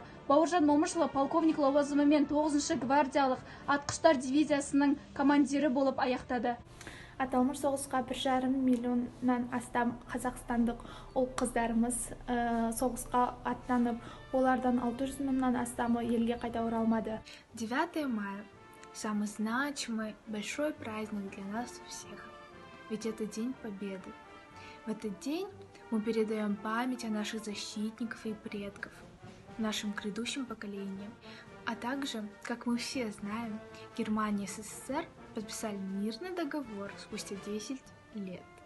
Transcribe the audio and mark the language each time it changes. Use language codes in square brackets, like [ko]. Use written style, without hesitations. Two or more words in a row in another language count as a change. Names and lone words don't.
[kk] Бауыржан Момышұлы полковник лауазымымен 9-шы гвардиялық атқыштар дивизиясының командирі болып аяқтады. Аталмыш соғысқа 1,5 миллионнан астам қазақстандық ұл-қыздарымыз соғысқа аттанып, олардан 600 мыңнан астамы елге қайта оралмады. [ru] 9 мая – самый значимый, большой праздник для нас всех. Ведь это День Победы. В этот день мы передаем память о наших защитников и предков, нашим грядущим поколениям. А также, как мы все знаем, Германия и СССР подписали мирный договор спустя 10 лет.